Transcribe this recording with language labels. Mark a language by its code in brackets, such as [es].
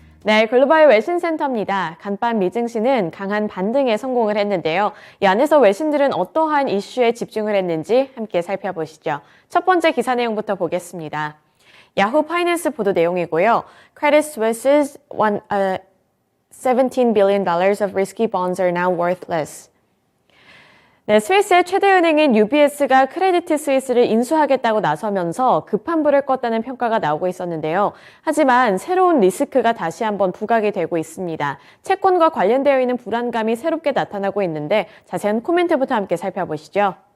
[ko] 네, 글로벌 외신센터입니다. 간밤 미증시는 강한 반등에 성공을 했는데요. 이 안에서 외신들은 어떠한 이슈에 집중을 했는지 함께 살펴보시죠. 첫 번째 기사 내용부터 보겠습니다. 야후 파이낸스 보도 내용이고요. [en] Credit Suisse's $17 billion of risky bonds are now worthless. [ko] 네, 스위스의 최대 은행인 UBS가 크레디트 스위스를 인수하겠다고 나서면서 급한 불을 껐다는 평가가 나오고 있었는데요. 하지만 새로운 리스크가 다시 한번 부각이 되고 있습니다. 채권과 관련되어 있는 불안감이 새롭게 나타나고 있는데 자세한 코멘트부터 함께 살펴보시죠.